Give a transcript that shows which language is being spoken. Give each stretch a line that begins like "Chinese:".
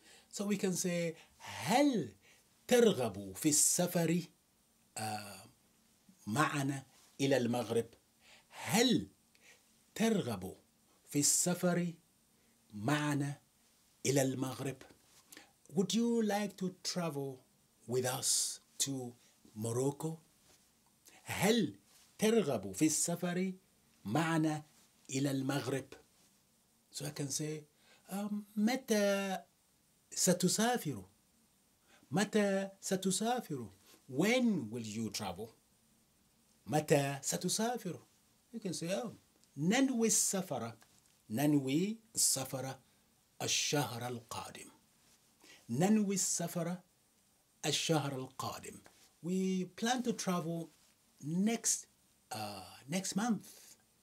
English: So we can say
Arabic: هل ترغب في السفر معنا إلى المغرب؟ هل ترغب في السفر معنا إلى المغرب?
English: Would you like to travel with us to Morocco?
Arabic: هل ترغب في السفر معنا إلى المغرب?
English: So I can say,
Arabic: متى ستسافر? متى ستسافر?
English: When will you travel?
Arabic: متى ستسافر?
English: You can say,
Arabic: ننوي السفر. ننوي السفر الشهر القادم. ننوي السفر الشهر القادم.
English: We plan to travel next month.